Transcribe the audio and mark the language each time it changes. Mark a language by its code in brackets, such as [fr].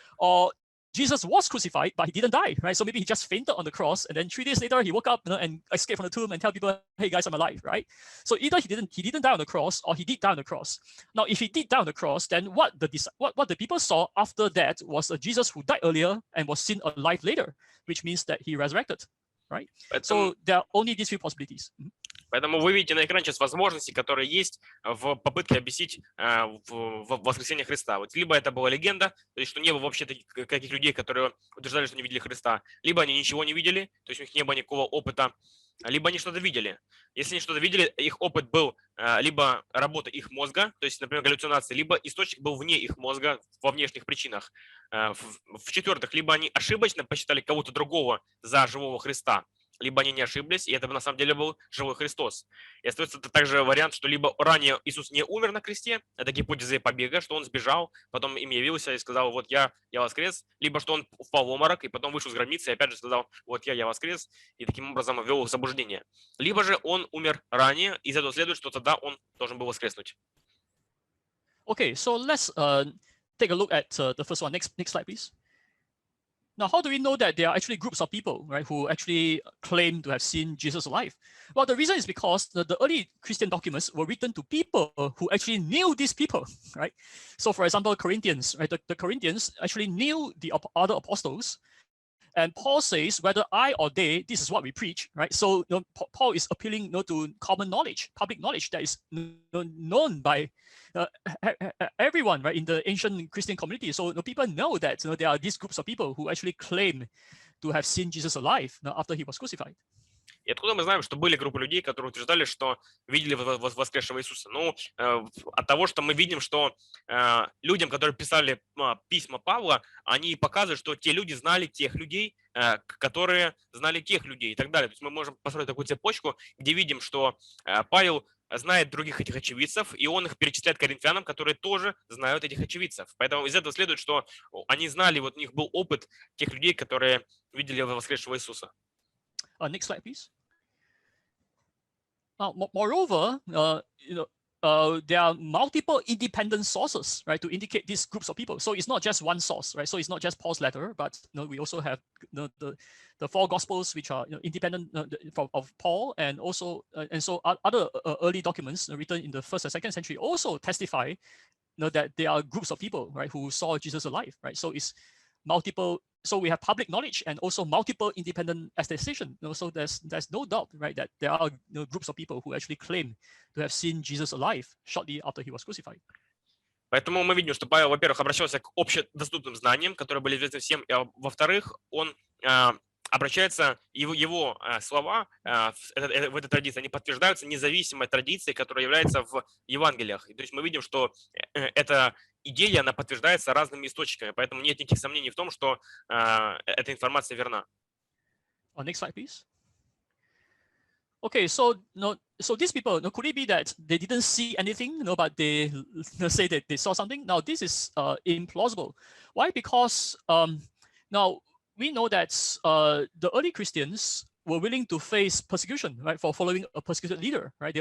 [en] Or Jesus was crucified, but he didn't die, right? So maybe he just fainted on the cross, and then 3 days later he woke up and escaped from the tomb and tell people, hey guys, I'm alive, right? So either he didn't die on the cross, or he did die on the cross. Now, if he did die on the cross, then what the people saw after that was a Jesus who died earlier and was seen alive later, which means that he resurrected, right? So there are only these few possibilities. [ru] Поэтому вы видите на экране сейчас возможности, которые есть в попытке объяснить воскресение Христа. Вот либо это была легенда, то есть что не было вообще таких людей, которые утверждали, что не видели Христа, либо они ничего не видели, то есть у них не было никакого опыта, либо они что-то видели. Если они что-то видели, их опыт был либо работа их мозга, то есть, например, галлюцинации, либо источник был вне их мозга, во внешних причинах. В-четвертых, либо они ошибочно посчитали кого-то другого за живого Христа. либо они не ошиблись, и это на самом деле был живой Христос. И остается также вариант, что либо ранее Иисус не умер на кресте, это гипотеза побега, что он сбежал, потом им явился и сказал, вот я воскрес, либо что он впал в обморок и потом вышел с гробницы и опять же сказал, вот я воскрес, и таким образом ввел их в заблуждение. Либо же он умер ранее, и из этого следует, что тогда он должен был воскреснуть. [en] Okay, so let's take a look at the first one. Next slide, please. Now, how do we know that there are actually groups of people, right, who actually claim to have seen Jesus alive? Well, the reason is because the early Christian documents were written to people who actually knew these people, right? So, for example, Corinthians, right? The Corinthians actually knew the other apostles, and Paul says, whether I or they, this is what we preach, right? So, Paul is appealing to common knowledge, public knowledge that is known by everyone, right, in the ancient Christian community. So people know that there are these groups of people who actually claim to have seen Jesus alive after he was crucified. [ru] И откуда мы знаем, что были группы людей, которые утверждали, что видели воскресшего Иисуса? Ну, от того, что мы видим, что людям, которые писали письма Павла, они показывают, что те люди знали тех людей, которые знали тех людей и так далее. То есть мы можем построить такую цепочку, где видим, что Павел знает других этих очевидцев, и он их перечисляет коринфянам, которые тоже знают этих очевидцев. Поэтому из этого следует, что они знали, вот у них был опыт тех людей, которые видели воскресшего Иисуса. [en] Next slide, please. Moreover, there are multiple independent sources, right, to indicate these groups of people. So it's not just one source, right? So it's not just Paul's letter, but we also have the four Gospels, which are independent of Paul, and also and so other early documents written in the 1st and 2nd century also testify that there are groups of people, right, who saw Jesus alive, right? So it's multiple. So we have public knowledge and also multiple independent attestation. So there's no doubt, right, that there are groups of people who actually claim to have seen Jesus alive shortly after he was crucified. [ru] Поэтому мы видим, что Павел, во-первых, обращался к общедоступным знаниям, которые были известны всем, и во-вторых, он обращается, его слова в этой традиции, они подтверждаются независимой традицией, которая является в Евангелиях. То есть мы видим, что эта идея, она подтверждается разными источниками, поэтому нет никаких сомнений в том, что эта информация верна. [en] Next slide, please. Okay, so these people, could it be that they didn't see anything, but they say that they saw something? Now, this is implausible. Why? Because now we know that the early Christians were willing to face persecution, right, for following a persecuted leader, right?